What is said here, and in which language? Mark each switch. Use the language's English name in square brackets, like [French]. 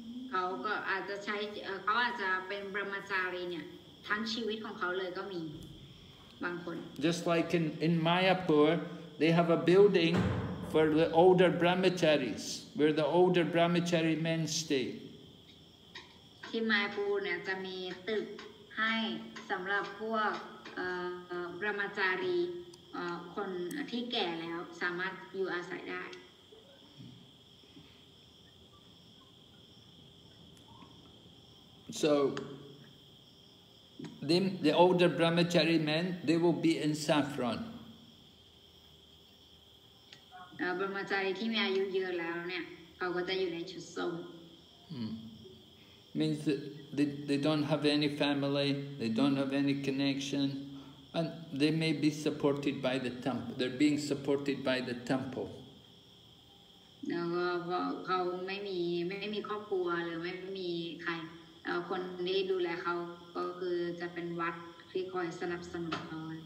[Thai] เขาก็อาจจะใช้เขาอาจจะเป็นบรมจารีเนี่ยทั้งชีวิตของเขาเลยก็มีบางคน [English] Just like in Mayapur, they have a building for the older brahmacharis, where the older brahmachari men stay. [Thai] ที่มายปูเนี่ยจะมีตึกให้สำหรับพวกบรมจารีคนที่แก่แล้วสามารถอยู่อาศัยได้ [English] So the older brahmachari men, they will be in saffron. [Thai] บรมจารีที่มีอายุเยอะแล้วเนี่ยเขาก็จะอยู่ในชุดส้ม [English] Means that they don't have any family, they don't have any connection, and they may be supported by the temple. They're being supported by the temple. [Thai] แล้วก็เขาไม่มีครอบครัวหรือไม่มีใครคนที่ดูแลเขาก็คือจะเป็นวัดที่คอยสนับสนุนเขา